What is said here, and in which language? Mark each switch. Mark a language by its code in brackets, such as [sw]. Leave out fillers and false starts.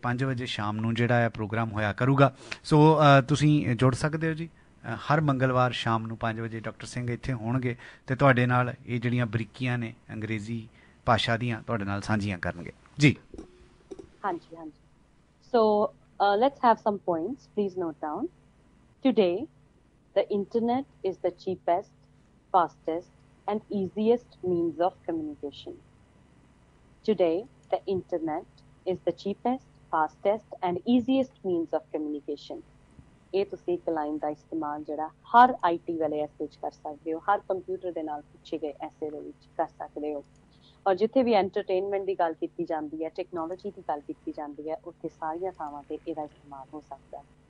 [pa] 5 ਵਜੇ ਸ਼ਾਮ ਨੂੰ ਜਿਹੜਾ ਇਹ ਪ੍ਰੋਗਰਾਮ ਹੋਇਆ ਕਰੂਗਾ, ਸੋ ਤੁਸੀਂ ਜੁੜ ਸਕਦੇ ਹੋ ਜੀ। ਹਰ ਮੰਗਲਵਾਰ ਸ਼ਾਮ ਨੂੰ 5 ਵਜੇ ਡਾਕਟਰ ਸਿੰਘ ਇੱਥੇ ਹੋਣਗੇ ਤੇ ਤੁਹਾਡੇ ਨਾਲ ਇਹ ਜਿਹੜੀਆਂ ਬਰੀਕੀਆਂ ਨੇ ਅੰਗਰੇਜ਼ੀ ਭਾਸ਼ਾ ਦੀਆਂ ਤੁਹਾਡੇ ਨਾਲ ਸਾਂਝੀਆਂ ਕਰਨਗੇ ਜੀ। ਹਾਂਜੀ ਹਾਂਜੀ। [en] So let's have some points, please note down. Today the internet is the cheapest, fastest, and easiest means of communication. Today, the internet is the cheapest, fastest, and easiest means of communication. [pa] ਇਹ ਤੁਸੀਂ ਇੱਕ line ਦਾ ਇਸਤੇਮਾਲ ਜਿਹੜਾ ਹਰ IT ਵਾਲੇ ਐਸੇ ਵਿੱਚ ਕਰ ਸਕਦੇ ਹੋ, ਹਰ ਕੰਪਿਊਟਰ ਦੇ ਨਾਲ ਪੁੱਛੇ ਗਏ ਐਸੇ ਦੇ ਵਿੱਚ ਕਰ ਸਕਦੇ ਹੋ। ਔਰ ਜਿੱਥੇ ਵੀ ਐਂਟਰਟੇਨਮੈਂਟ ਦੀ ਗੱਲ ਕੀਤੀ ਜਾਂਦੀ ਹੈ, ਟੈਕਨੋਲੋਜੀ ਦੀ ਗੱਲ ਕੀਤੀ ਜਾਂਦੀ ਹੈ, ਉੱਥੇ ਸਾਰੀਆਂ ਥਾਵਾਂ ਤੇ ਇਹਦਾ ਇਸਤੇਮਾਲ ਹੋ ਸਕਦਾ ਹੈ।